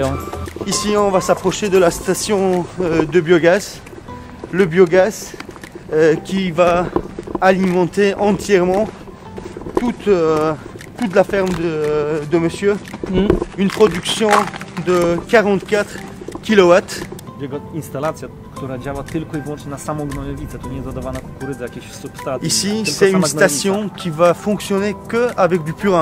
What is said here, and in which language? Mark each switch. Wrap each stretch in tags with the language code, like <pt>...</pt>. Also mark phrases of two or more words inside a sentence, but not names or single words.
<fr>Oui, ouais. Ici on va s'approcher de la station de biogaz. Le biogaz qui va alimenter entièrement toute la ferme de monsieur. Une production de 44 kW.</fr> <pl>Jego instalacja, która działa tylko i wyłącznie na samą gnojowicę, tu nie jest dodawana kukurydza, jakieś substaty.</pl> <fr>Ici, c'est une station qui va fonctionner que avec du purin.</fr>